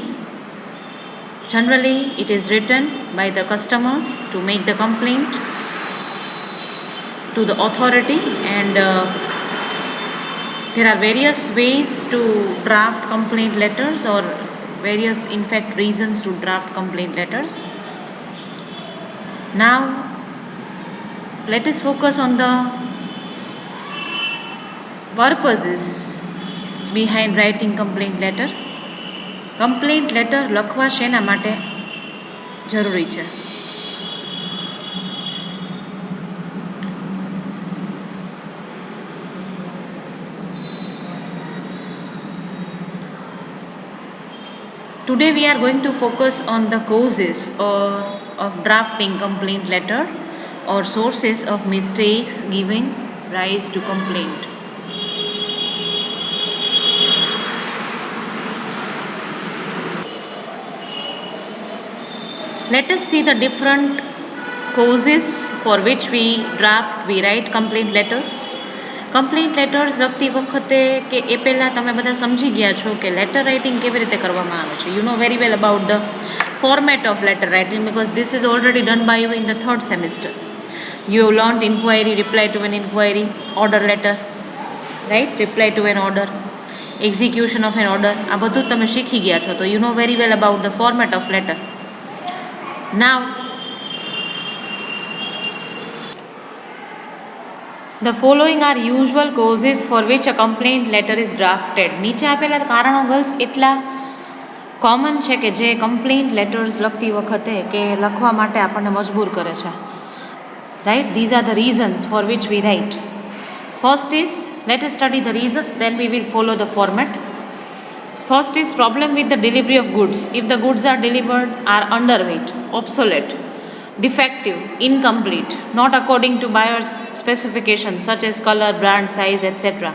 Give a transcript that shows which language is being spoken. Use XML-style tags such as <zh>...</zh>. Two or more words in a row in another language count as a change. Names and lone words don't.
<en>Generally, it is written by the customers to make the complaint to the authority, and there are various ways to draft complaint letters, or various, in fact, reasons to draft complaint letters. Now, let us focus on the purposes behind writing complaint letter. complaint letter</en> <gu>લખવા શેના માટે જરૂરી છે?</gu> <en>Today we are going to focus on the causes of drafting complaint letter, or sources of mistakes giving rise to complaint. Let us see the different causes for which we write complaint letters. complaint letters</en> <gu>લખતી વખતે કે એ પહેલાં તમે બધા સમજી ગયા છો કે</gu> <en>letter writing</en> <gu>કેવી રીતે કરવામાં આવે છે.</gu> <en>you know very well about the format of letter writing, because this is already done by you in the third semester. You have learned inquiry, reply to an inquiry, order letter, right? Reply to an order, execution of an order.</en> <gu>આ બધું તમે શીખી ગયા છો, તો</gu> <en>you know very well about the format of letter. Now, the following are usual causes for which a complaint letter is drafted.</en> <gu>નીચે આપેલા કારણો ગર્લ્સ એટલા કોમન છે કે જે</gu> <en>complaint letters</en> <gu>લખતી વખતે કે લખવા માટે આપણને મજબૂર કરે છે.</gu> <en>રાઈટ, these are the reasons for which we write. First is, let us study the reasons, then we will follow the format. First is problem with the delivery of goods. If the goods are delivered are underweight, obsolete, defective, incomplete, not according to buyer's specifications such as color, brand, size, etc.</en>